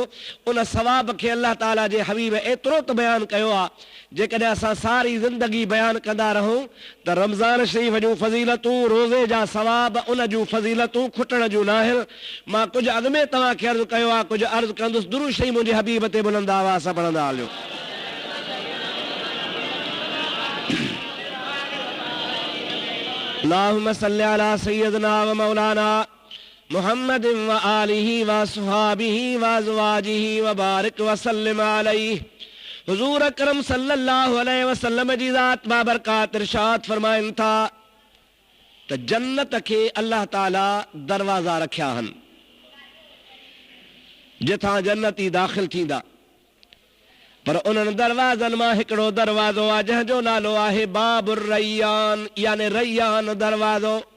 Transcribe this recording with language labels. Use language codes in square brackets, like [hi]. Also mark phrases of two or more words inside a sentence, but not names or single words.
[sd] उन सवाब खे अल्लाह ताला जे हबीब एतिरो त बयानु कयो आहे, जेकॾहिं असां सारी ज़िंदगी बयानु कंदा रहूं त रमज़ान शरीफ़ जूं फज़ीलतूं, रोज़े जा सवाब, उन जूं फज़ीलतूं खुटण जूं न आहिनि। मां कुझु अॻु में तव्हांखे अर्ज़ु कयो आहे, कुझु अर्ज़ु कंदुसि। दुरूद शरीफ़ मुंहिंजे हबीब ते बुलंद आवाज़ सां पढ़ंदा हलियो। [ar] اللهم صل على سيدنا ومولانا محمد وآله وأصحابه وأزواجه وبارك وسلم عليه. [sd] हुज़ूर अकरम [ar] صلى الله عليه وسلم [sd] जी ज़ात बाबरकात इरशाद फरमाइनि था त जन्नत खे अल्लाह ताला दरवाज़ा रखिया आहिनि जिथां जन्नती दाख़िल थींदा। पर उन्हनि दरवाज़नि मां हिकिड़ो दरवाज़ो आहे जंहिंजो नालो आहे बाबुर रैयान, यानी रैयान दरवाज़ो।